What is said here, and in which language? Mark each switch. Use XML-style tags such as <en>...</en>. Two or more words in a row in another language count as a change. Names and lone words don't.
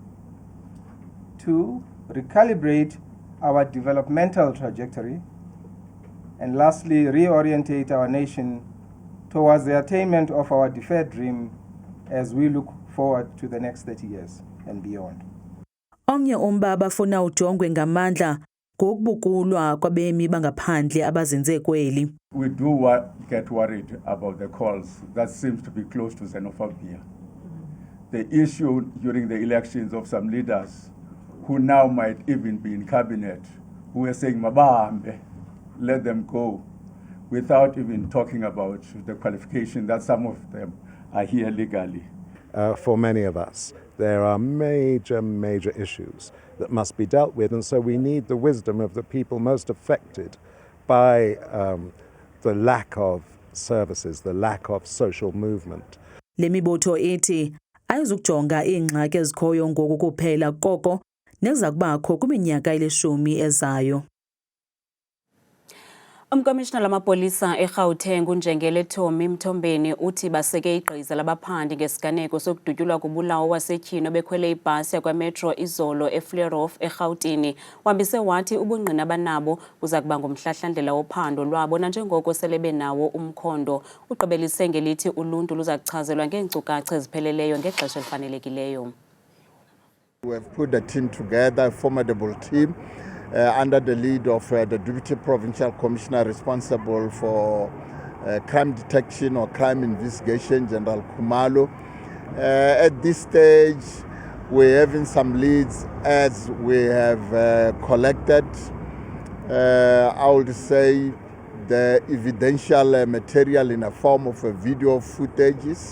<en>two, recalibrate our developmental trajectory, and lastly, reorientate our nation towards the attainment of our deferred dream as we look forward to the next 30 years and beyond.</en> <xh>Omnye umba abafuna ujongwe ngamandla ngokubukulwa kwabemi bangaphandle abazinze kweli.</xh> <en>We do get worried about the calls that seems to be close to xenophobia. the issue during the elections of some leaders who now might even be in cabinet, who were saying, Mabambe, let them go, without even talking about the qualification that some of them are here legally. For many of us, there are major issues that must be dealt with, and so we need the wisdom of the people most affected by the lack of services, the lack of social movement.</en> <xh>Le mibutho ithi ayizukujonga iingxaki ezikhoyo ngoku kuphela koko neza kubakho kwiminyaka elishumi ezayo. Umkomishina lamapolisa eGauteng uNjengele Thomi Mthombeni uthi baseke igqiza labaphandi ngesiganeko sokudutyulwa kubulawo wasetyhini bekhwele ibhasi yakwaMetro izolo eFleurhof eGauteng. Wambise wathi ubungqina banabo buza kuba ngumhlahlandlela wophando lwabo nanjengoko sele benawo umkhondo. Ugqibelise ngelithi uluntu luza kuchazelwa ngeenkcukacha ezipheleleyo ngexesha elifanelekileyo.</xh> <en>We have put a team together, a formidable team, under the lead of the Deputy Provincial Commissioner responsible for crime detection or crime investigation, General Khumalo. At this stage, we're having some leads as we have collected, I would say, the evidential material in a form of video footages.</en>